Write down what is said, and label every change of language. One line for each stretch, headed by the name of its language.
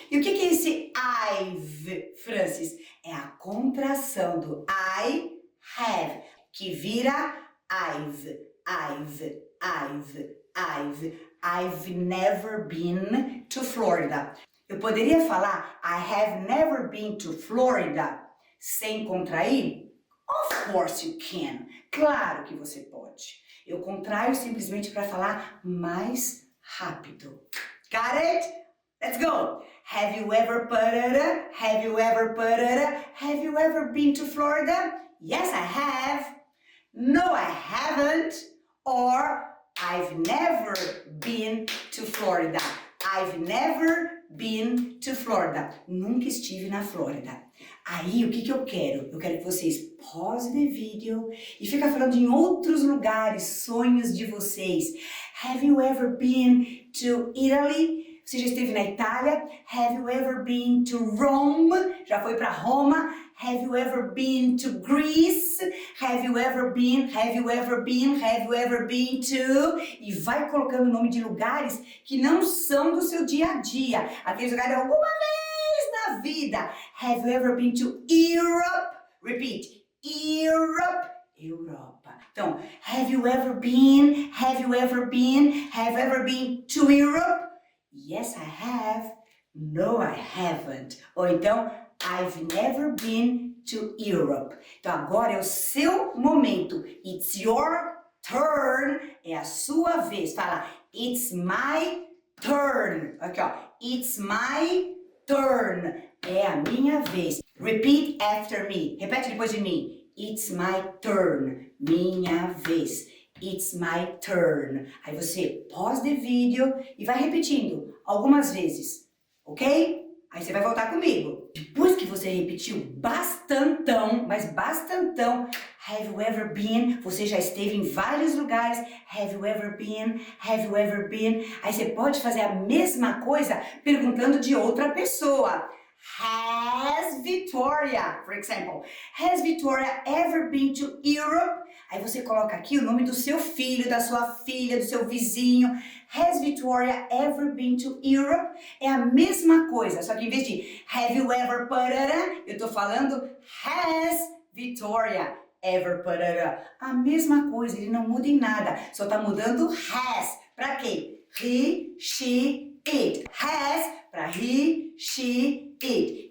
Portuguese: E o que é esse I've, Francis? É a contração do I have, que vira I've.
English: I've never been to Florida.
Portuguese: Eu poderia falar
English: I have never been to Florida
Portuguese: sem contrair?
English: Of course you can.
Portuguese: Claro que você pode. Eu contraio simplesmente para falar mais rápido.
English: Got it? Let's go. Have you ever parara? Have you ever parara? Have you ever been to Florida? Yes, I have. No, I haven't. Or I've never been to Florida. I've never been to Florida.
Portuguese: Nunca estive na Flórida. Aí, o que eu quero? Eu quero que vocês pausem o vídeo e fiquem falando em outros lugares, sonhos de vocês.
English: Have you ever been to Italy?
Portuguese: Você já esteve na Itália?
English: Have you ever been to Rome?
Portuguese: Já foi para Roma?
English: Have you ever been to Greece? Have you ever been? Have you ever been? Have you ever been to?
Portuguese: E vai colocando o nome de lugares que não são do seu dia a dia. Aqueles lugares alguma vez na vida.
English: Have you ever been to Europe? Repeat. Europe. Europa. Então, have you ever been? Have you ever been? Have you ever been to Europe? Yes, I have. No, I haven't.
Portuguese: Ou então,
English: I've never been to Europe.
Portuguese: Então, agora é o seu momento.
English: It's your turn.
Portuguese: É a sua vez. Fala,
English: it's my turn.
Portuguese: Aqui, ó.
English: It's my turn.
Portuguese: É a minha vez.
English: Repeat after me.
Portuguese: Repete depois de mim.
English: It's my turn.
Portuguese: Minha vez.
English: It's my turn.
Portuguese: Aí você pausa o vídeo e vai repetindo algumas vezes, ok? Aí você vai voltar comigo. Depois que você repetiu bastantão, mas bastantão,
English: have you ever been?
Portuguese: Você já esteve em vários lugares.
English: Have you ever been? Have you ever been?
Portuguese: Aí você pode fazer a mesma coisa perguntando de outra pessoa.
English: Has Victoria, for example, has Victoria ever been to Europe?
Portuguese: Aí você coloca aqui o nome do seu filho, da sua filha, do seu vizinho.
English: Has Victoria ever been to Europe?
Portuguese: É a mesma coisa, só que em vez de
English: have you ever parará,
Portuguese: eu tô falando
English: has Victoria ever parará.
Portuguese: A mesma coisa, ele não muda em nada, só tá mudando has. Pra quê?
English: He, she, it. Has para he, she, it.